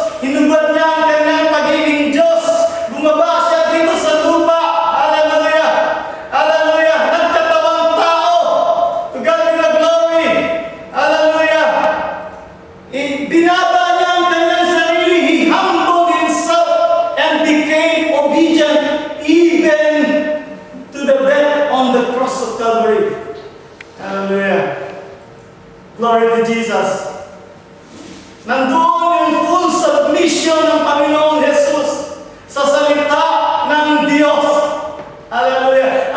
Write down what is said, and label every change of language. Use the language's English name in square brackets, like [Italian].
[Filipino] Hinubad niya ang kanyang pagiging Diyos. Bumaba siya dito sa lupa. Hallelujah! Hallelujah! Nagkatawang tao. [English] To God be the glory. Hallelujah! [Filipino] Binaba niya ang kanyang sarili. [English] He humbled himself and became obedient even to the death on the cross of Calvary. Hallelujah. Glory to Jesus. [Filipino] Nandoon yung [English] full submission [Filipino] ng Panginoong Jesus sa salita ng Diyos. Hallelujah.